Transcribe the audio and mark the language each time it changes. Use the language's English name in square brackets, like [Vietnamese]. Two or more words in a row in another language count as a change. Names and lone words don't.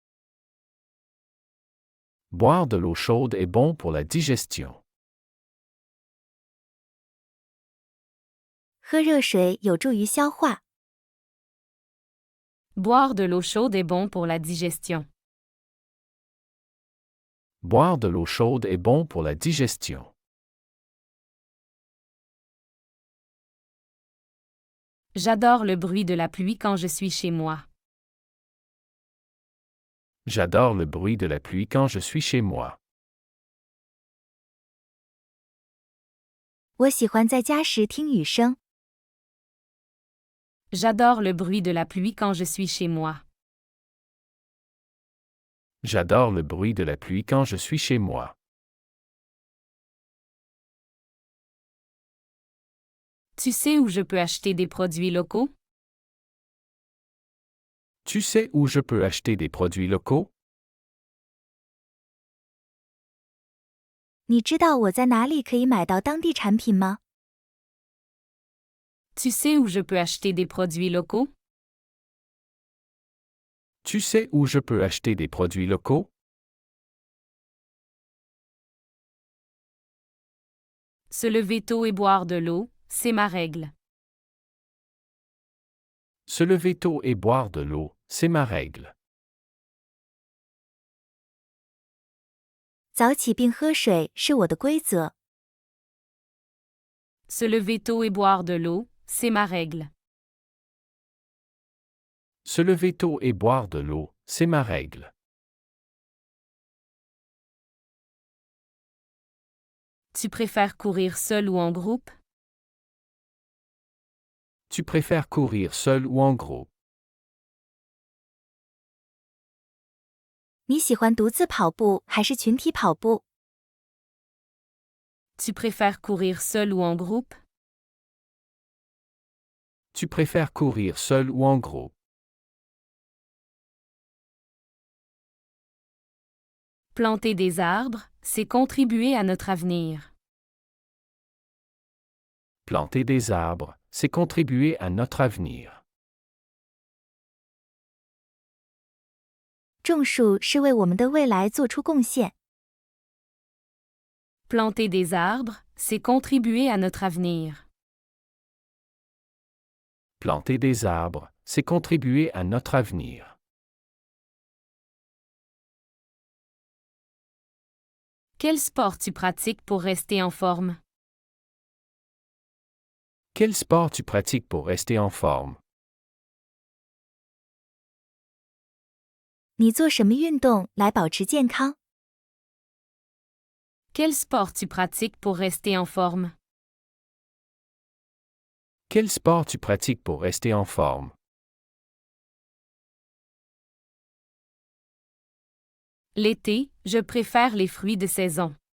[French] Boire de l'eau chaude est bon pour la digestion. [Chinese] 喝热水有助于消化。 [French] Boire de l'eau chaude est bon pour la digestion. Boire de l'eau chaude est bon pour la digestion. J'adore le bruit de la pluie quand je suis chez moi. J'adore le bruit de la pluie quand je suis chez moi. [Chinese] 我喜欢在家时听雨声。 [French] J'adore le bruit de la pluie quand je suis chez moi. J'adore le bruit de la pluie quand je suis chez moi. Tu sais où je peux acheter des produits locaux? Tu sais où je peux acheter des produits locaux? [Chinese] 你知道我在哪里可以买到当地产品吗？ [French] Tu sais où je peux acheter des produits locaux? Tu sais où je peux acheter des produits locaux? Se lever tôt et boire de l'eau, c'est ma règle. Se lever tôt et boire de l'eau, c'est ma règle. [Chinese] 早起并喝水是我的规则。 [French] Se lever tôt et boire de l'eau, c'est ma règle. Se lever tôt et boire de l'eau, c'est ma règle. Tu préfères courir seul ou en groupe? Tu préfères courir seul ou en groupe? [Chinese] 你喜欢独自跑步还是群体跑步？ [French] Tu préfères courir seul ou en groupe? Tu préfères courir seul ou en groupe? Planter des arbres, c'est contribuer à notre avenir. Planter des arbres, c'est contribuer à notre avenir. [Chinese] 种树是为我们的未来做出贡献。 [French] Planter des arbres, c'est contribuer à notre avenir. Planter des arbres, c'est contribuer à notre avenir. Quel sport tu pratiques pour rester en forme? Quel sport tu pratiques pour rester en forme? [Chinese] 你做什么运动来保持健康？ [French] Quel sport tu pratiques pour rester en forme? Quel sport tu pratiques pour rester en forme? L'été, je préfère les fruits de saison.